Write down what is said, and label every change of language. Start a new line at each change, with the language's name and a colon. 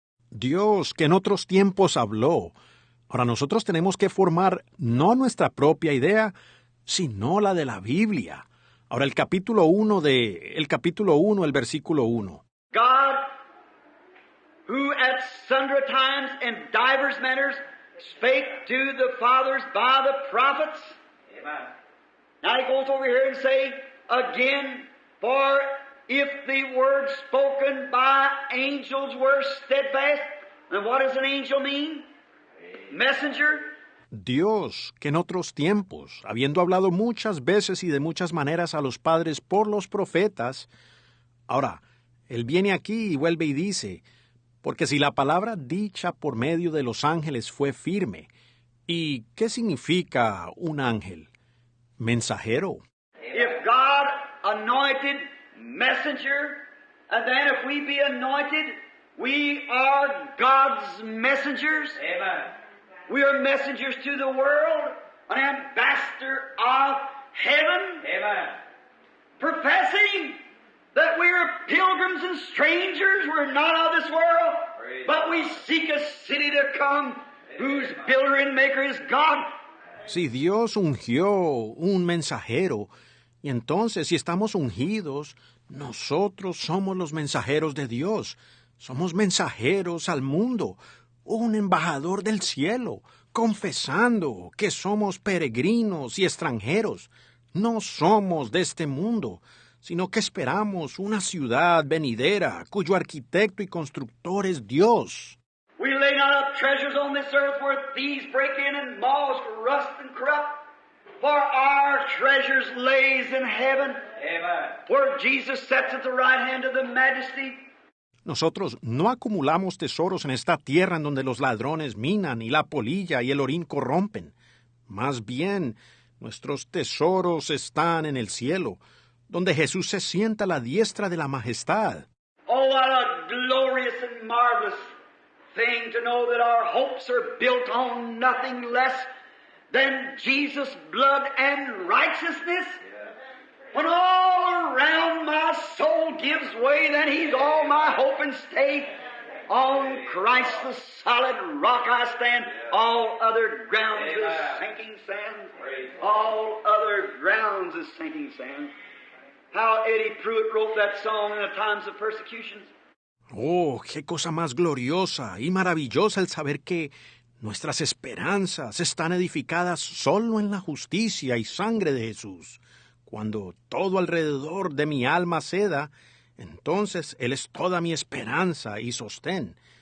Spanish: Dios, que en otros tiempos habló. Ahora nosotros tenemos que formar no nuestra propia idea, sino la de la Biblia. Ahora el capítulo 1, el versículo 1.
English: God, who at sundry times and divers manners spake to the fathers by the prophets. Amen. Now he goes over here and say again, for if the word spoken by angels were steadfast, then what does an angel mean? Messenger.
Spanish: Dios, que en otros tiempos, habiendo hablado muchas veces y de muchas maneras a los padres por los profetas, ahora, él viene aquí y vuelve y dice, porque si la palabra dicha por medio de los ángeles fue firme, ¿y qué significa un ángel? Mensajero.
English: If God anointed messenger, and then if we be anointed, we are God's messengers. Amen. We are messengers to the world, an ambassador of heaven. Amen. Professing that we are pilgrims and strangers, we're not of this world, but we seek a city to come, whose builder and maker is God.
Spanish: Si Dios ungió un mensajero, y entonces si estamos ungidos, nosotros somos los mensajeros de Dios. Somos mensajeros al mundo, un embajador del cielo, confesando que somos peregrinos y extranjeros. No somos de este mundo, sino que esperamos una ciudad venidera cuyo arquitecto y constructor es Dios.
English: We lay not up treasures on this earth where thieves break in and moths rust and corrupt, for our treasures lays in heaven. Amen. Where Jesus sits at the right hand of the Majesty.
Spanish: Nosotros no acumulamos tesoros en esta tierra en donde los ladrones minan y la polilla y el orín corrompen. Más bien, nuestros tesoros están en el cielo, donde Jesús se sienta a la diestra de la majestad.
English: Oh, what a glorious and marvelous thing to know that our hopes are built on nothing less than Jesus' blood and righteousness. When all around my soul gives way, then He's all my hope and stay. On Christ the solid rock I stand. All other grounds is sinking sand. All other grounds is sinking sand. How Eddie Pruitt wrote that song in the times of persecutions.
Spanish: Oh, qué cosa más gloriosa y maravillosa el saber que nuestras esperanzas están edificadas solo en la justicia y sangre de Jesús. Cuando todo alrededor de mi alma ceda, entonces Él es toda mi esperanza y sostén.